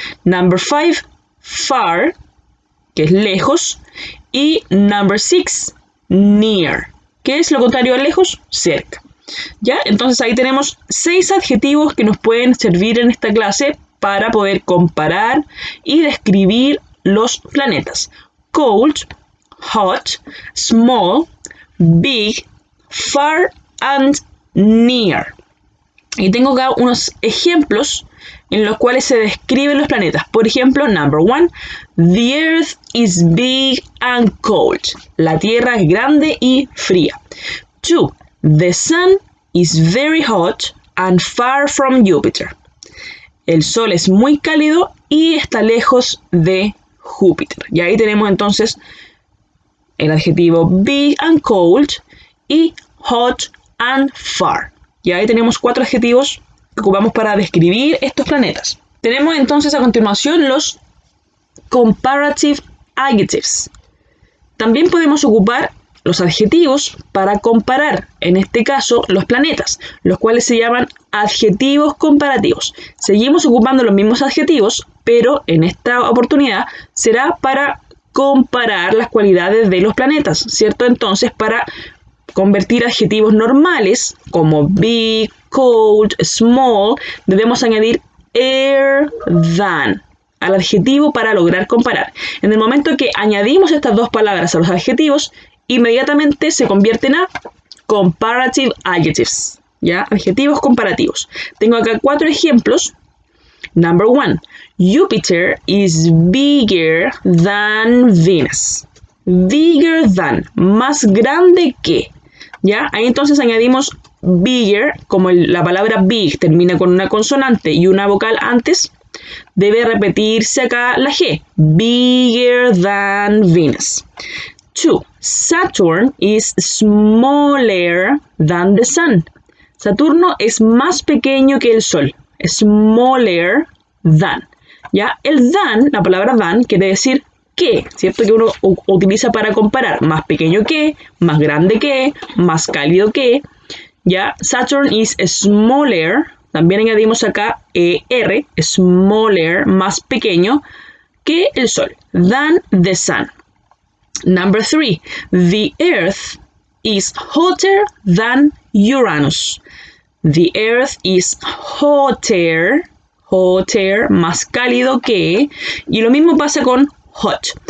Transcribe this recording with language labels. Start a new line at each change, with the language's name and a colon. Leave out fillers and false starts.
English: Number 5, far,
Spanish: que es lejos. Y
English: number 6, near,
Spanish: que es lo contrario a lejos, cerca. ¿Ya? Entonces ahí tenemos 6 adjetivos que nos pueden servir en esta clase para poder comparar y describir los planetas.
English: Cold, hot, small, big, far and near.
Spanish: Y tengo acá unos ejemplos en los cuales se describen los planetas. Por ejemplo,
English: number 1, the earth is big and cold.
Spanish: La Tierra es grande y fría.
English: 2, the sun is very hot and far from Jupiter.
Spanish: El Sol es muy cálido y está lejos de Júpiter. Y ahí tenemos entonces el adjetivo
English: big and cold
Spanish: y
English: hot and far.
Spanish: Y ahí tenemos 4 adjetivos que ocupamos para describir estos planetas. Tenemos entonces a continuación los
English: comparative adjectives.
Spanish: También podemos ocupar los adjetivos para comparar, en este caso, los planetas, los cuales se llaman adjetivos comparativos. Seguimos ocupando los mismos adjetivos, pero en esta oportunidad será para comparar las cualidades de los planetas, ¿cierto? Entonces, para convertir adjetivos normales, como big, cold, small, debemos añadir than al adjetivo para lograr comparar. En el momento que añadimos estas dos palabras a los adjetivos, inmediatamente se convierten a
English: comparative adjectives,
Spanish: ¿ya? Adjetivos comparativos. Tengo acá 4 ejemplos.
English: Number 1, Jupiter is bigger than Venus. Bigger than,
Spanish: más grande que, ¿ya? Ahí entonces añadimos bigger, como la palabra big termina con una consonante y una vocal antes, debe repetirse acá la G.
English: Bigger than Venus. 2. Saturn is smaller than the sun.
Spanish: Saturno es más pequeño que el Sol.
English: Smaller than.
Spanish: ¿Ya? El than, la palabra than, quiere decir que, ¿cierto? Que uno utiliza para comparar. Más pequeño que, más grande que, más cálido que. ¿Ya?
English: Saturn is smaller.
Spanish: También añadimos acá R, smaller, más pequeño que el Sol.
English: Than the sun. Number 3, the Earth is hotter than Uranus. The Earth is hotter,
Spanish: más cálido que, y lo mismo pasa con hot.